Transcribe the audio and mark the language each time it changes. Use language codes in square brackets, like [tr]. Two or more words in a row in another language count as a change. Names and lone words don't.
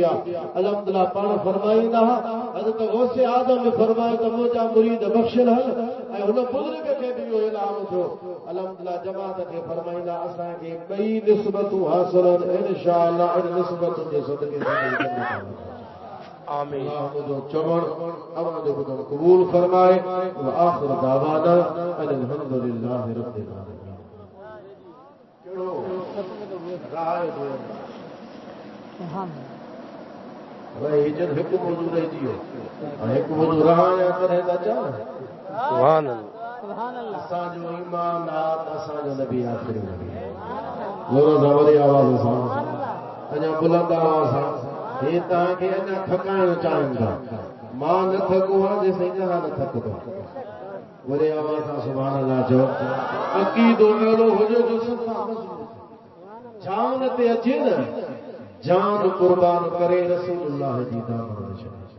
[sd] आहे अल्हम्दुलिल्लाह पाण फरमाईंदा हज़रत गौसे आज़म बि फरमायो त मुंहिंजा मुरीद बख़्शियल आहिनि ऐं हुन बुज़ुर्ग खे बि इहो इल्हाम थियो अल्हम्दुलिल्लाह जमात खे फरमाईंदा असांखे ॿई निस्बतूं हासिल आहिनि इंशाअल्लाह इन निस्बतुनि जे सदके आमीन जो चवण अमन जो ॿुधण क़बूल फरमाए [ar] وآخر دعوانا الحمد لله رب العالمين [sd] कहिड़ो राय दो भाई जन हिकु मौजू रहिजी वियो ऐं हिकु मौजू रहाया करे था चओ [ar] سبحان الله [sd] असांजो ईमान असांजो नबी आख़िरी नबी ज़ोर सां वरी आवाज़ सां अञा बुलंद आवाज़ सां हे तव्हांखे अञा थकाइण चाहिनि था मां न थको आहियां जेसिताईं तव्हां न थकंदो वरी आवाज़ सां [ar] سبحان الله [sd] चओ अक़ीदो अहिड़ो हुजे जो छा हुन ते अचे न जान कुर्बान करे रसूलुल्लाह जी दामन छॾे।